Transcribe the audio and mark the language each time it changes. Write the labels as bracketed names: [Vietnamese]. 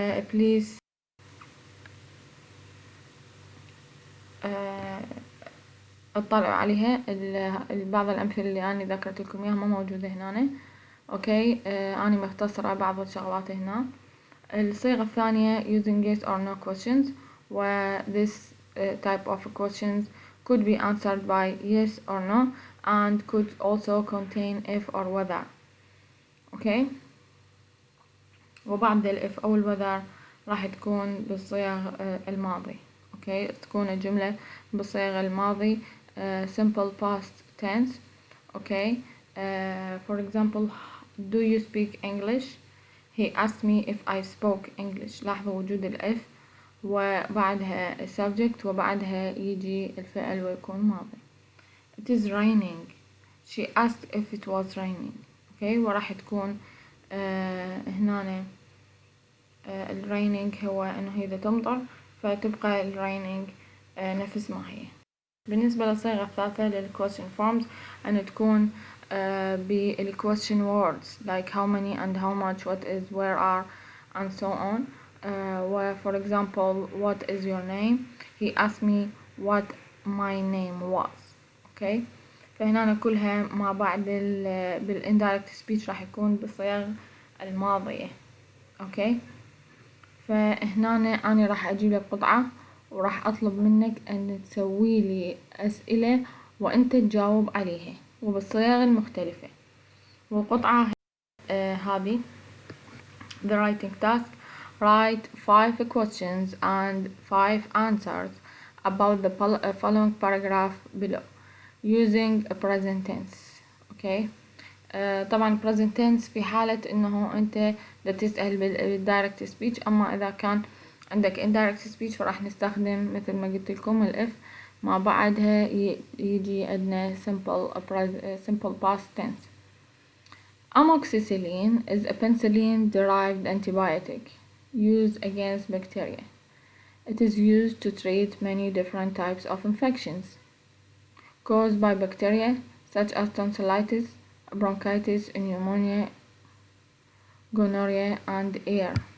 [Arabic] Please اطلعوا عليها. بعض الأمثلة اللي أنا ذكرت لكم إياها ما موجودة هنا. أوكي، أنا مختصرة بعض الشغلات هنا. [English] الصيغة الثانية using yes or no questions, where this type of questions could be answered by yes or no, and could also contain if or whether. [Arabic] اوكي. وبعد الإف أو الوذر راح تكون بالصيغ الماضي. اوكي، تكون الجملة بالصيغ الماضي simple past tense. اوكي. [English] For example, do you speak English? He asked me if I spoke English. [Arabic] لاحظوا وجود الإف وبعدها subject وبعدها يجي الفعل ويكون ماضي. [English] It is raining. She asked if it was raining. [Arabic] اوكي، وراح تكون هنا ال raining هو انه هي تمطر، فتبقى ال raining نفس ما هي. [English] بالنسبة للصيغة الثالثة لل question forms أن تكون بال question words like how many and how much, what is, where are, and so on. Where for example, what is your name? He asked me what my name was. okay. [Arabic] فهنا كلها مع بعد بال indirect speech راح يكون بالصيغ الماضية. اوكي. فهنا أنا راح أجيب لك قطعة وراح أطلب منك أن تسوي لي أسئلة وأنت تجاوب عليها وبالصيغ المختلفة. [English] والقطعة هذه the writing task: write 5 questions and 5 answers about the following paragraph below using a present tense. okay. [Arabic] طبعا present tense في حالة انه انت تسأل بالdirect speech، اما اذا كان عندك indirect speech فراح نستخدم مثل ما قلت لكم الإف مع بعدها يجي عندنا simple past tense. [English] Amoxicillin is a penicillin derived antibiotic used against bacteria. It is used to treat many different types of infections caused by bacteria such as tonsillitis, bronchitis, pneumonia, gonorrhea, and ear.